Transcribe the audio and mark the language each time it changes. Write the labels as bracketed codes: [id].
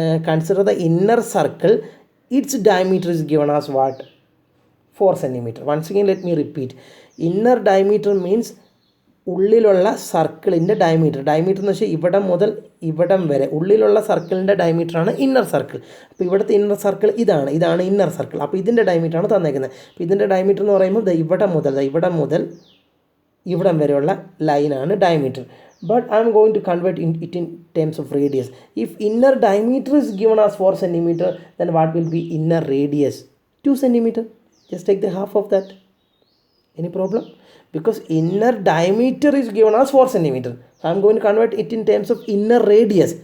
[en] Consider the inner circle. Its diameter is given as what? 4 centimeter. Once again, let me repeat. Inner diameter means [ml] ഉള്ളിലുള്ള സർക്കിളിൻ്റെ diameter. എന്ന് വെച്ചാൽ ഇവിടം മുതൽ ഇവിടം വരെ ഉള്ളിലുള്ള സർക്കിളിൻ്റെ ഡയമീറ്ററാണ് ഇന്നർ സർക്കിൾ. അപ്പോൾ ഇവിടുത്തെ ഇന്നർ സർക്കിൾ ഇതാണ് ഇന്നർ സർക്കിൾ. അപ്പോൾ ഇതിൻ്റെ ഡയമീറ്ററാണ് തന്നേക്കുന്നത്. അപ്പോൾ ഇതിൻ്റെ ഡയമീറ്റർ എന്ന് പറയുമ്പോൾ ഇവിടം മുതൽ ഇവിടം വരെയുള്ള ലൈനാണ് diameter. [en] But I am going to convert it in terms of radius. If inner diameter is given as 4 centimeter, then what will be inner radius? 2 centimeter. Just take the half of that. Any problem? Because inner diameter is given as 4 centimeter. So I'm going to convert it in terms of inner radius.